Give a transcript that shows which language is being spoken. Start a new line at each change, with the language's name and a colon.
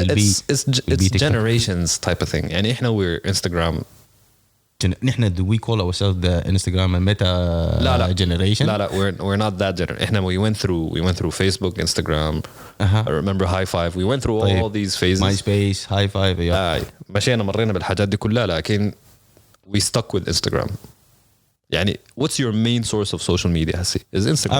English: it's generations type of thing.
Arabic: يعني إحنا
English: we're Instagram.
Arabic: نحن
English: do we call ourselves the Instagram and Meta generation?
Arabic: لا
English: we're not that generation.
Arabic: إحنا
English: we went through Facebook, Instagram. I remember High Five. We went through all these phases. MySpace, High Five.
Arabic: مشينا مرينا بالحاجات دي كلها لكن
English: we stuck with Instagram.
Arabic: يعني
English: what's your main source of social media
Arabic: هسي
English: is Instagram.